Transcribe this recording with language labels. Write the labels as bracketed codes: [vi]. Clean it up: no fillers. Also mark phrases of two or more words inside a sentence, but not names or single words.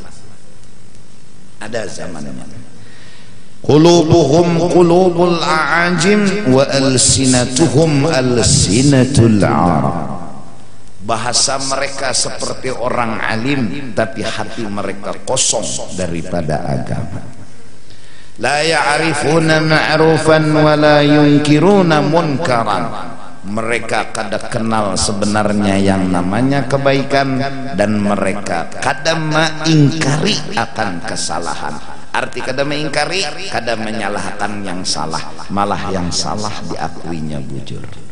[bjn] Ada zamannya. [ar] قلوبهم قلوب الأعاجم وألسنتهم ألسنة العرب. [bjn] Bahasa mereka seperti orang alim, tapi hati mereka kosong daripada agama. [ar] لا يعرفون معروفا ولا ينكرون منكرا. [bjn] Mereka kada kenal sebenarnya yang namanya kebaikan, dan mereka kada mengingkari akan kesalahan. Arti kada mengingkari, kada menyalahkan yang salah, malah yang salah diakuinya bujur.